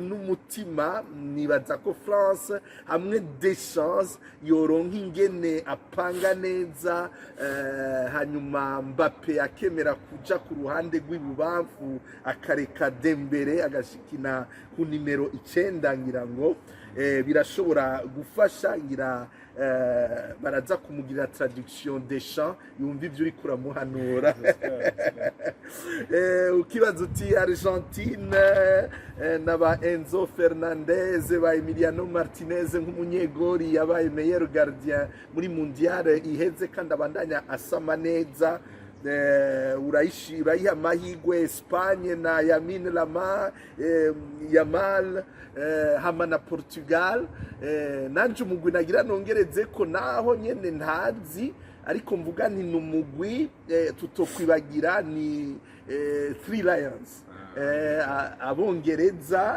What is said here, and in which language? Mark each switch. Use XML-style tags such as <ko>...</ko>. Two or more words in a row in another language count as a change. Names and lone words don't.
<rn>n'umutima nibaza ko France hamwe Deschamps yoronka ingene apanga neza hanyuma Mbappe akemera kuja ku ruhande rw'ibubamfu akareka Dembele agashikina ku nimero 9 ngira ngo birashobora gufasha ngira baraza kumugirira traduction Deschamps yumva ibyo uri kuramuhanura ukibaza uti Argentine n'aba Enzo Fernandez ba Emiliano Martinez nk'umunyegori yabaye</rn> <fr>meilleur gardien</fr> <rn>muri mondiale iheze kandi abandanya asama neza urayiha amahigwe Espagne na Yamin Yamal hama na Portugal nanje umugwi nagira nongereze ko naho nyene ntazi ariko mvuga ni numugwi tutokwibagira ni Three Lions abongereza</rn>